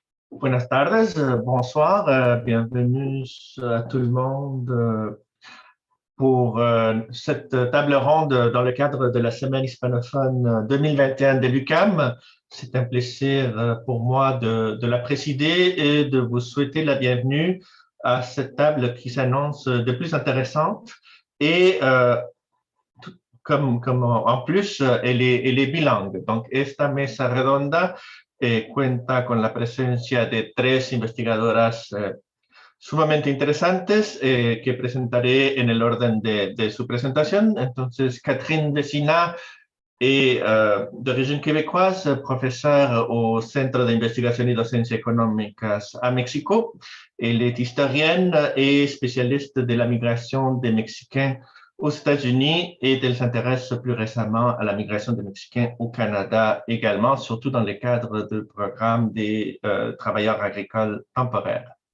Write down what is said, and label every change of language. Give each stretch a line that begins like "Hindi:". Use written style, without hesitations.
Spanish: Buenas tardes,
French: bonsoir, bienvenue à tout le monde pour cette table ronde dans le cadre de la Semaine hispanophone 2021 de l'UQAM. C'est un plaisir pour moi de la présider et de vous souhaiter la bienvenue à cette table qui s'annonce de plus intéressante et comme en plus, elle est bilingue.
Spanish: Donc, esta mesa redonda cuenta con la presencia de tres investigadoras sumamente interesantes que presentaré en el orden de su presentación.
French: Entonces, Catherine Vecina est d'origine québécoise, professeure au Centre d'investigation et docencia económicas à Mexico. Elle est historienne et spécialiste de la migration des Mexicains aux États-Unis et elle s'intéresse plus récemment à la migration des Mexicains au Canada également, surtout dans le cadre du programme des travailleurs agricoles temporaires.